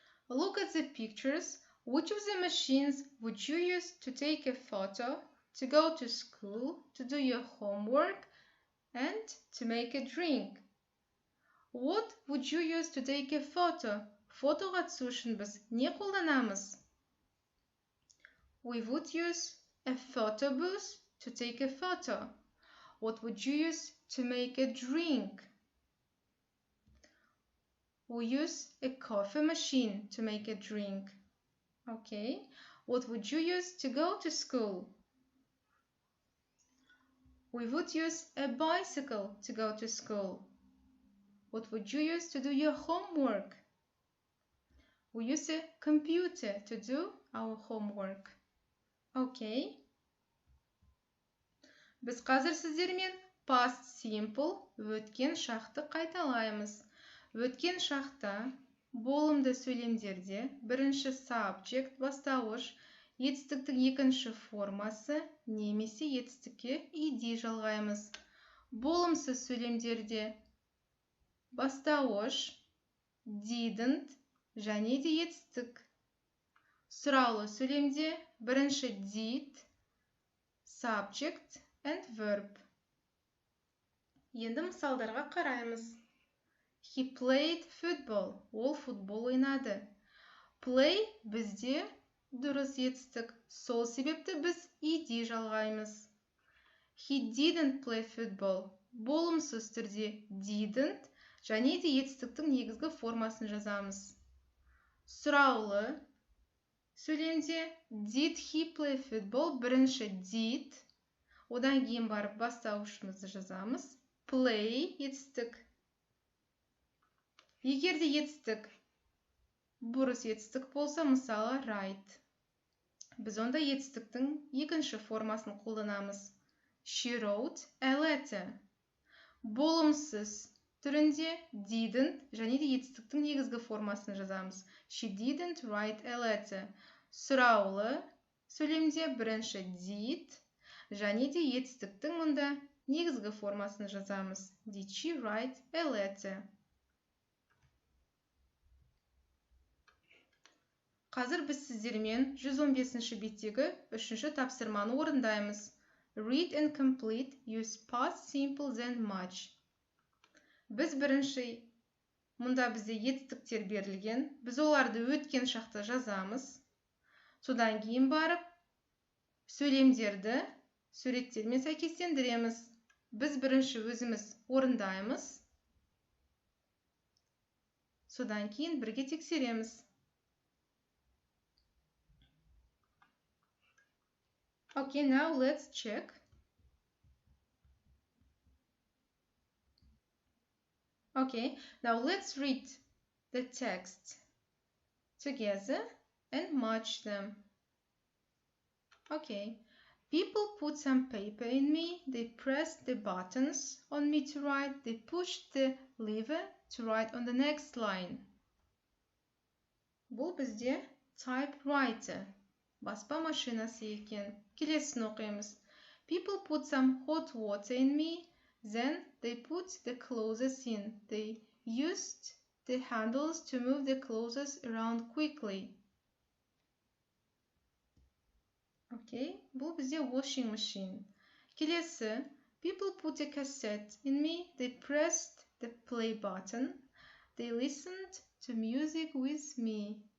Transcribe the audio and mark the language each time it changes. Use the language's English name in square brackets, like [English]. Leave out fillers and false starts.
[English] Look at the pictures. Which of the machines would you use to take a photo, to go to school, to do your homework, and to make a drink? What would you use to take a photo? [Kazakh] Фотоға түсу үшін біз не қолданамыз? [English] We would use a photo booth to take a photo. What would you use to make a drink? We use a coffee machine to make a drink. Okay. What would you use to go to school? We would use a bicycle to go to school. What would you use to do your homework? We use a computer to do our homework. Okay. [Kazakh] Біз қазір сіздермен past simple өткен шақты қайталаймыз. Өткен шақта болымды сөйлемдерде бірінші subject бастауыш, етістіктің екінші формасы немесе етістікке ed жалғаймыз. Болымсыз сөйлемдерде бастауыш, didn't және де етістік. Сұраулы сөйлемде бірінші did, [English] subject and verb. [Kazakh] Енді мысалдарға қараймыз. [English] He played football. [Kazakh] Ол футбол ойнады. Play бізде дұрыс етістік. Сол себепті біз ed жалғаймыз. [English] He didn't play football. [Kazakh] Болымсыз түрде didn't және де етістіктің негізгі формасын жазамыз. Сұраулы сөйлемде [English] did he play football? [Kazakh] Бірінші did. Одан кейін барып бастауышымызды жазамыз. Play етістік. Егер де етістік бұрыс етістік болса, мысалы write. Біз онда етістіктің екінші формасын қолданамыз. [English] She wrote a letter. [Kazakh] Болымсыз түрінде didn't және де етістіктің негізгі формасын жазамыз. [English] She didn't write a letter. [Kazakh] Сұраулы сөйлемде бірінші did және де етістіктің мұнда негізгі формасын жазамыз. [English] Did she write a letter? [Kazakh] Қазір біз сіздермен 115-ші беттегі 3-ші тапсырманы орындаймыз. [English] Read and complete, use past simple then much. [Kazakh] Біз бірінші, мұнда бізде етістіктер берілген. Біз оларды өткен шақта жазамыз. Содан кейін барып, сөйлемдерді суреттермен сәйкестендіреміз. Біз бірінші өзіміз орындаймыз. Содан кейін бірге тексереміз. [English] Okay, now let's check. Okay, now let's read the text together and match them. Okay, people put some paper in me, they pressed the buttons on me to write, they pushed the lever to write on the next line. [Kazakh] Бұл бізде typewriter. Баспа машинасы екен. Келесін оқимыз. [English] People put some hot water in me, then they put the clothes in. They used the handles to move the clothes around quickly. Okay, [Kazakh] бұл бізде [English] washing machine. [Kazakh] Келесі, [English] people put a cassette in me, they pressed the play button, they listened to music with me.